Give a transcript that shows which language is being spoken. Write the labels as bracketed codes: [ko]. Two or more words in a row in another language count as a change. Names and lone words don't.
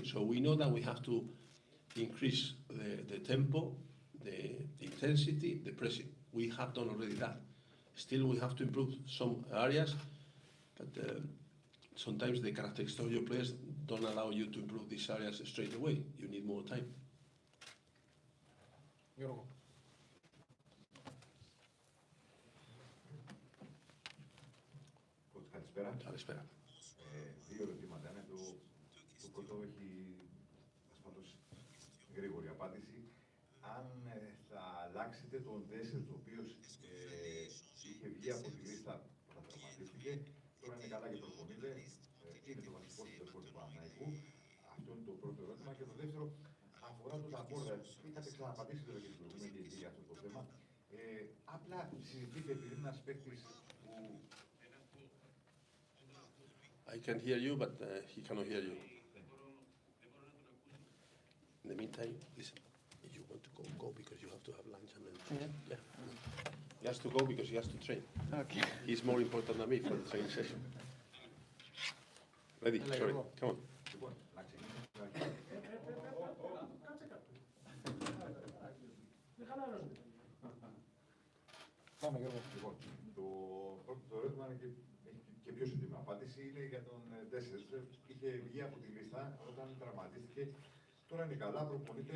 [en] So we know that we have to increase the tempo, the intensity, the pressing. We have done already that. Still, we have to improve some areas, but sometimes the characteristics of your players don't allow you to improve these areas straight away. You need more time. [el] Γιώργο. Καλησπέρα. Καλησπέρα. Δύο ερωτήματα είναι. Το πρώτο έχει ασφαλώς γρήγορη απάντηση. Αν θα αλλάξετε τον Ντέσσερ, ο οποίος είχε βγει από τη λίστα όταν τραυματίστηκε, τώρα είναι καλά και προπονείται, είναι το βασικό συντελεστικό του Παναθηναϊκού. Αυτό είναι το πρώτο ερώτημα. Και το δεύτερο αφορά τον Ταμπόρδα. Είχατε ξαναπαντήσει τώρα και στην προηγούμενη και για αυτό το θέμα. Απλά συζητείτε επειδή είναι ένας παίκτης που. [en] I can hear you, but he cannot hear you. In the meantime, listen, if you want to go because you have to have lunch and then... Yeah. He has to go because he has to train. Okay. He's more important than me for the training session. Ready? Sorry, come on. [el] Λοιπόν, να ξεκινήσουμε. Πάμε, Γιώργο. Λοιπόν, το ερώτημα είναι και πιο σύντομη απάντηση είναι για τον Ντέσσερ. Είχε βγει από τη λίστα όταν τραυματίστηκε. Τώρα είναι καλά, προπονείται.